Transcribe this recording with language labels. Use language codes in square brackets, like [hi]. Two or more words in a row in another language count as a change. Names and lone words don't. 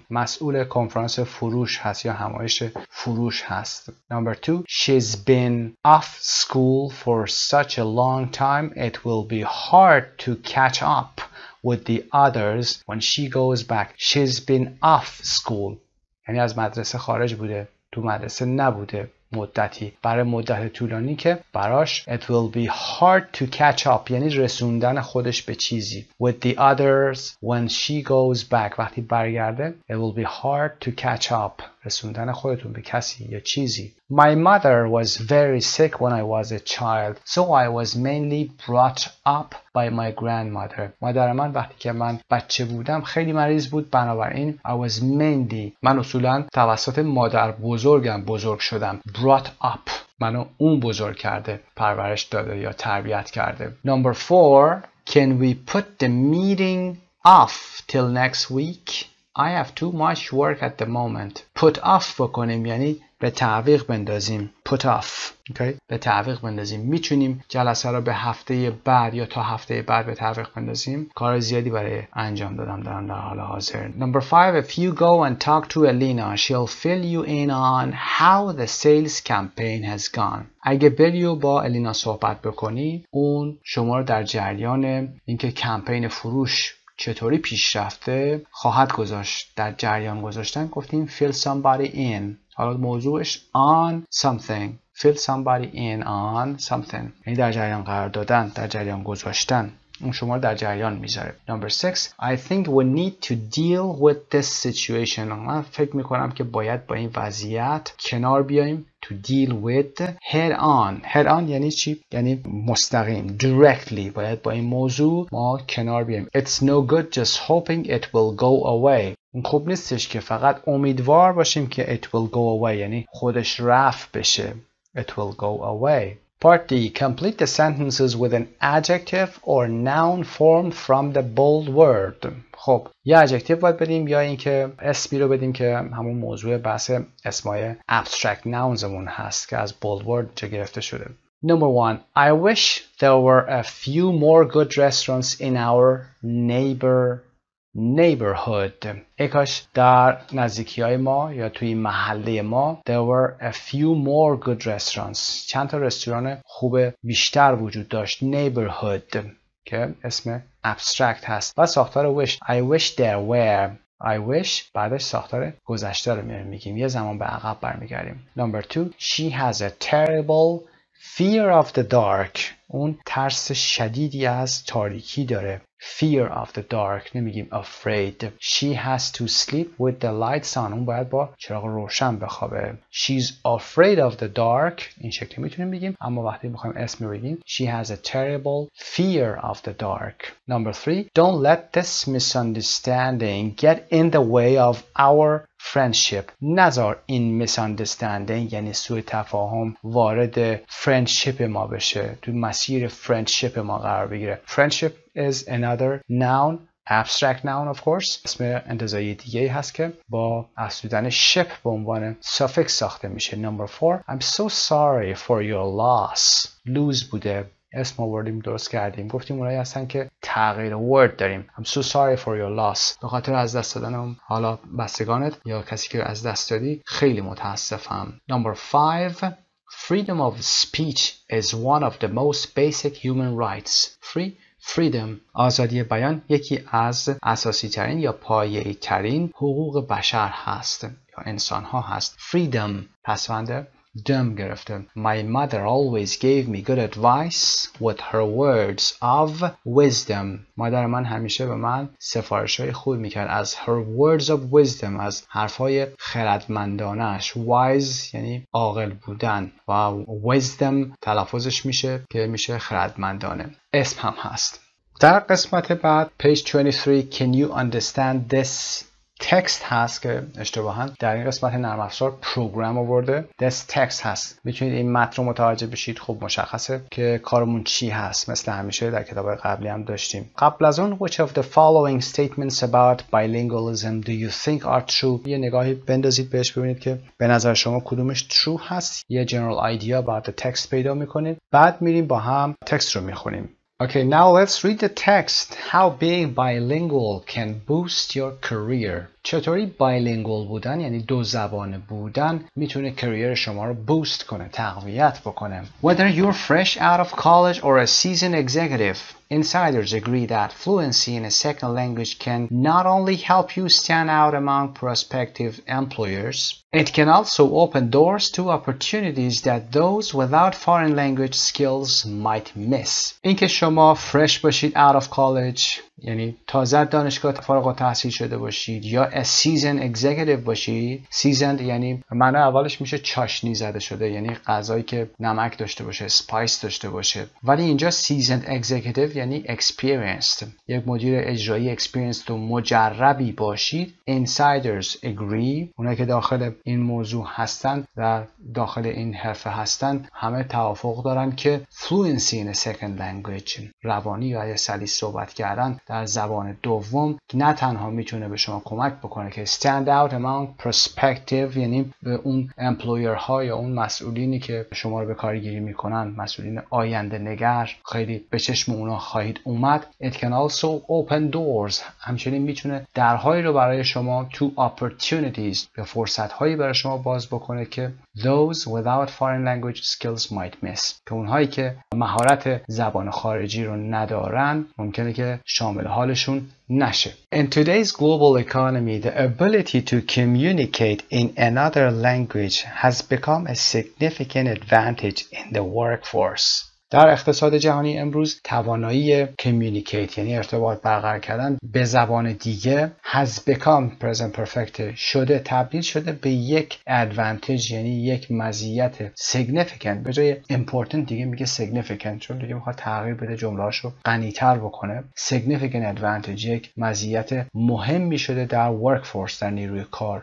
[fa] مسئول کنفرانس فروش هست یا همایش فروش هست. [en] Number 2, she's been off school for such a long time it will be hard to catch up with the others when she goes back. She's been off school. [fa] یعنی از مدرسه خارج بوده، تو مدرسه نبوده مدتی، برای مدت طولانی که براش [en] it will be hard to catch up [fa] یعنی رسوندن خودش به چیزی. [en] With the others when she goes back [fa] وقتی برگرده [en] it will be hard to catch up [fa] رسوندن خودتون به کسی یا چیزی. [en] My mother was very sick when I was a child so I was mainly brought up by my grandmother. [fa] مادر من وقتی که من بچه بودم خیلی مریض بود، بنابراین [en] I was mainly [fa] من اصولا توسط مادر بزرگم بزرگ شدم. brought up منو اون بزرگ کرده، پرورش داده یا تربیت کرده. [en] Number 4, can we put the meeting off till next week? I have too much work at the moment. Put off [fa] بکنیم یعنی به تعویق بندازیم. [en] Put off. Okay? [fa] به تعویق بندازیم. میتونیم جلسه رو به هفته بعد یا تا هفته بعد به تعویق بندازیم. کار زیادی برای انجام دادم در حال حاضر. [en] Number 5, if you go and talk to Elena, she'll fill you in on how the sales campaign has gone. [fa] اگه بری و با الینا صحبت بکنی، اون شما رو در جریان اینکه کمپین فروش چطوری پیش رفته خواهد گذاشت. در جریان گذاشتن گفتیم [en] fill somebody in. [fa] حالا موضوعش [en] on something. fill somebody in on something [fa] یعنی در جریان قرار دادن، در جریان گذاشتن. اون شما رو در جریان میذاره. [en] Number 6, I think we need to deal with this situation. [fa] من فکر میکنم که باید با این وضعیت کنار بیاییم. [en] To deal with head on. head on [fa] یعنی چی؟ یعنی مستقیم. Directly. باید با این موضوع ما کنار بیاییم. [en] It's no good just hoping it will go away. [fa] خوب نیستش که فقط امیدوار باشیم که [en] it will go away [fa] یعنی خودش رفع بشه. [en] It will go away. Part D. Complete the sentences with an adjective or noun formed from the bold word. [fa] خب یا adjective باید بدیم یا اینکه اسمی رو بدیم که همون موضوع بحث اسمای [en] abstract nouns [fa] مون هست که از [en] bold word [fa] جا گرفته شده. [en] Number 1. I wish there were a few more good restaurants in our neighborhood. [fa] ای کاش در نزدیکی های ما یا توی محله ما [en] there were a few more good restaurants. [fa] چند تا رستوران خوب بیشتر وجود داشت. neighborhood که اسم abstract هست و ساختار wish. [en] I wish there were. I wish [fa] بعدش ساختار گذشته رو میگیم، یه زمان به عقب برمیگردیم. [en] Number 2. She has a terrible fear of the dark. [fa] اون ترس شدیدی از تاریکی داره. [en] Fear of the dark نمیگیم afraid. She has to sleep with the lights on. [fa] اون باید با چراغ روشن بخوابه. [en] She's afraid of the dark. [fa] این شکلی میتونیم بگیم، اما وقتی میخوایم اسم بگیم [en] she has a terrible fear of the dark. [fa] Number 3. [en] Don't let this misunderstanding get in the way of our friendship. [fa] نذار این misunderstanding یعنی سوء تفاهم وارد friendship ما بشه، تو مسیر friendship ما قرار بگیره. [en] Friendship is another noun, abstract noun of course. [fa] اسم انتزاعی دیگه هست که با افزودن ship به عنوان suffix ساخته میشه. [en] Number 4. I'm so sorry for your loss. [fa] lose بوده، اسم آوردیم درست کردیم، گفتیم اونایی هستن که تغییر word داریم. [en] I'm so sorry for your loss. [fa] به خاطر از دست دادن حالا بستگانت یا کسی که از دست دادی خیلی متاسفم. [en] Number 5. Freedom of speech is one of the most basic human rights. [fa] Freedom آزادی بیان یکی از اساسی ترین یا پایه‌ای ترین حقوق بشر هست یا انسان ها هست. Freedom پسوند دوم گرفته. [en] My mother always gave me good advice with her words of wisdom. [fa] مادر من همیشه به من سفارش‌های خوب میکرد از [en] her words of wisdom، [fa] از حرف‌های خردمندانش. wise یعنی عاقل بودن و wisdom تلفظش میشه که میشه خردمندانه. اسم هم هست. در قسمت بعد [en] page 23 can you understand this text [fa] هست که اشتباهاً در این قسمت نرم افزار پروگرام آورده. [en] this text هست. [fa] میتونید این متن رو متوجه بشید. خب مشخصه که کارمون چی هست. مثل همیشه در کتاب قبلی هم داشتیم. قبل از اون [en] which of the following statements about bilingualism do you think are true؟ [fa] یه نگاهی بندازید بهش ببینید که به نظر شما کدومش true هست. [en] یه general idea about the text [fa] پیدا میکنید. بعد میریم با هم تکست رو میخونیم. [en] Okay, now let's read the text. How being bilingual can boost your career. [fa] چطوری بایلینگوال بودن یعنی دو زبانه بودن میتونه کریر شما رو بوست کنه، تقویت بکنه. [en] Whether you're fresh out of college or a seasoned executive, insiders agree that fluency in a second language can not only help you stand out among prospective employers, it can also open doors to opportunities that those without foreign language skills might miss. [fa] اینکه شما fresh باشید [en] out of college [fa] یعنی تازه دانشگاه فارغ التحصیل شده باشید یا [en] a seasoned executive [fa] باشید. seasoned یعنی معنی اولش میشه چاشنی زده شده، یعنی غذایی که نمک داشته باشه، سپایس داشته باشه. ولی اینجا [en] seasoned executive [fa] یعنی experienced، یک مدیر اجرایی experienced و مجربی باشید. [en] insiders agree، [fa] اونایی که داخل این موضوع هستن و داخل این حرفه هستن همه توافق دارن که [en] fluency in a second language، [fa] روانی یا سلیس صحبت کردن در زبان دوم نه تنها میتونه به شما کمک بکنه که [en] stand out among prospective [fa] یعنی به اون امپلویر ها یا اون مسئولینی که شما رو به کارگیری میکنن، مسئولین آینده نگر، خیلی به چشم اونا خواهید اومد. [en] It can also open doors، [fa] همچنین میتونه درهایی رو برای شما [en] to opportunities، [fa] به فرصت هایی برای شما باز بکنه که [en] those without foreign language skills might miss، [fa] که اونهایی که مهارت زبان خارجی رو ندارن ممکنه که شامل حالشون نشه. [en] In today's global economy, the ability to communicate in another language has become a significant advantage in the workforce. [fa] در اقتصاد جهانی امروز توانایی communicate یعنی ارتباط برقرار کردن به زبان دیگه [en] has become present perfect [fa] شده، تبدیل شده به یک advantage یعنی یک مزیت significant. به جای important دیگه میگه significant چون دیگه میخواد تغییر بده، جمله‌اشو غنی‌تر بکنه. [en] significant advantage [fa] یک مزیت مهمی شده در workforce، در نیروی کار.